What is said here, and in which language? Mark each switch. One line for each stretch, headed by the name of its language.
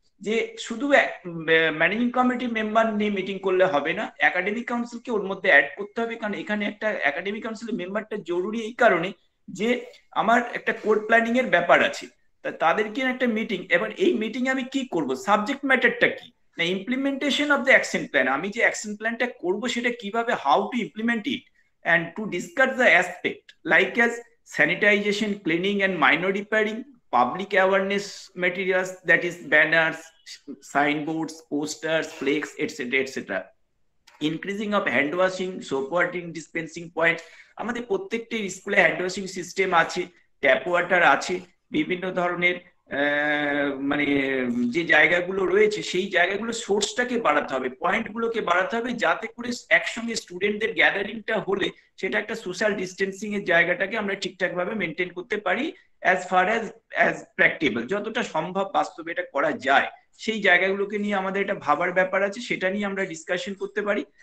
Bangla: যে শুধু managing committee member নিয়ে মিটিং করলে হবে না, একাডেমিক কাউন্সিলকে ওর মধ্যে অ্যাড করতে হবে, কারণ এখানে একটা একাডেমিক কাউন্সিলের মেম্বারটা জরুরি এই কারণে যে আমার একটা কোড প্ল্যানিং এর ব্যাপার আছে, তাদেরকে একটা মিটিং। এবার এই মিটিং আমি কি করব, সাবজেক্ট ম্যাটারটা কি,
English: না implementation of the action plan,
Bangla: আমি যে অ্যাকশন প্ল্যানটা করব সেটা কিভাবে,
English: How to implement it, and to discuss the aspect like as sanitization, cleaning and minor repairing, public awareness materials, that is banners, signboards, posters, flags, etc., etc., increasing of hand washing, soap water dispensing point.
Bangla: আমাদের প্রত্যেকটা স্কুলে hand washing system আছে, tap water আছে, বিভিন্ন ধরনের মানে যে জায়গাগুলো রয়েছে সেই জায়গাগুলো সোর্সটাকে বাড়াতে হবে, পয়েন্টগুলোকে বাড়াতে হবে, যাতে করে একসঙ্গে স্টুডেন্টদের গ্যাদারিংটা হলে সেটা একটা সোশ্যাল ডিস্টেন্সিং এর জায়গাটাকে আমরা ঠিকঠাক ভাবে মেনটেন করতে পারি,
English: as far as practicable,
Bangla: যতটা সম্ভব বাস্তবে এটা করা যায় সেই জায়গাগুলোকে নিয়ে আমাদের একটা ভাবার ব্যাপার আছে, সেটা নিয়ে আমরা ডিসকাশন করতে পারি।